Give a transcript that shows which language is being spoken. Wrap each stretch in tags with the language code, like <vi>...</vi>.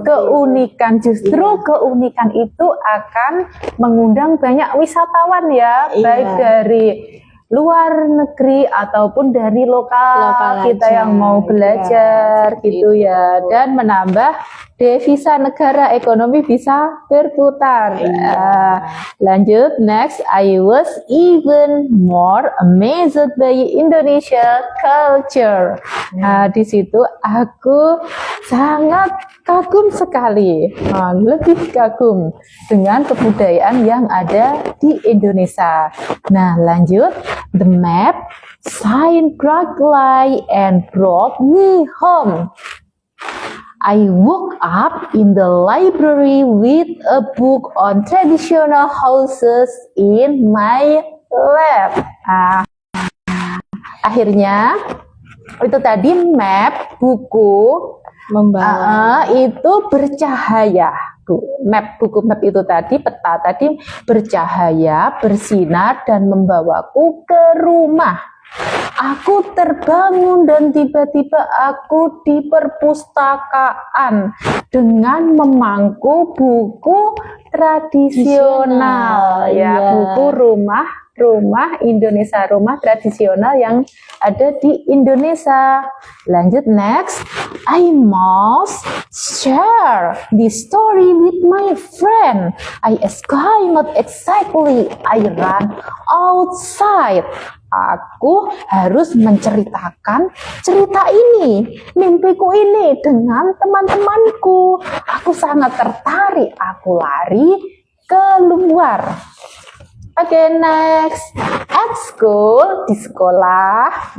<id>keunikan. Justru keunikan itu akan mengundang banyak wisatawan ya, Iya. baik dari luar negeri ataupun dari lokal kita aja, yang mau belajar gitu ya, dan menambah devisa negara, ekonomi bisa berputar.</id> <en>Lanjut, next, I was even more amazed by Indonesia culture.</en> <id>Nah, di situ aku sangat kagum sekali, lebih kagum dengan kebudayaan yang ada di Indonesia. Nah, lanjut,</id> <en>the map shine brightly and brought me home. I woke up in the library with a book on traditional houses in my lap.</en> <id>Akhirnya itu tadi map buku membawa itu bercahaya. Buku map itu tadi, peta tadi bercahaya, bersinar dan membawaku ke rumah. Aku terbangun dan tiba-tiba aku di perpustakaan dengan memangku buku tradisional ya, buku rumah Indonesia, rumah tradisional yang ada di Indonesia.</id> <en>Lanjut, next, I must share this story with my friend. I exclaimed excitedly. I ran outside.</en> <id>Aku harus menceritakan cerita ini, mimpiku ini dengan teman-temanku. Aku sangat tertarik. Aku lari keluar.</id> <en>Oke, next. At school,</en> <id>di sekolah.</id>